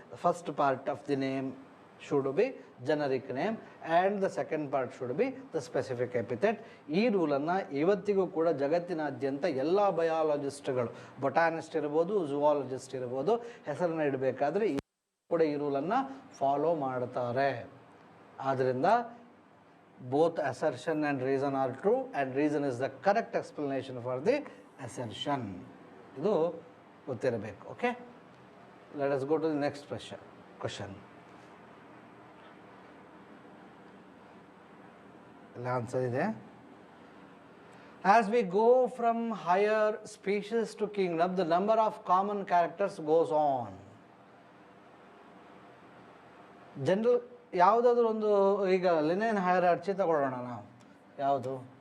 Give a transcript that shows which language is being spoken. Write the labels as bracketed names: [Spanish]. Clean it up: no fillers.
[English] First part of the name should be generic name and the second part should be the specific epithet. [Kannada] ಈ ರೂಲನ್ನು ಇವತ್ತಿಗೂ ಕೂಡ ಜಗತ್ತಿನಾದ್ಯಂತ ಎಲ್ಲ ಬಯಾಲಜಿಸ್ಟ್ಗಳು, ಬೊಟಾನಿಸ್ಟ್ ಇರ್ಬೋದು, ಝುವಾಲಜಿಸ್ಟ್ ಇರ್ಬೋದು, ಹೆಸರನ್ನು ಇಡಬೇಕಾದ್ರೆ ಕೂಡ ಈ ರೂಲನ್ನು ಫಾಲೋ ಮಾಡ್ತಾರೆ. ಆದ್ದರಿಂದ [English] both assertion and reason are true and reason is the correct explanation for the assertion. [Kannada] ಇದು ಗೊತ್ತಿರಬೇಕು. [English] Okay, let us go to the next question. [Kannada] ಇಲ್ಲ ಆನ್ಸರ್ ಇದೆ. [English] As we go from higher species to kingdom, the number of common characters goes on. [Kannada] General ಯಾವುದಾದ್ರೂ ಒಂದು, ಈಗ ಲಿನಿಯನ್ hierarchy ತಗೊಳ್ಳೋಣ ನಾವು. ಯಾವುದು?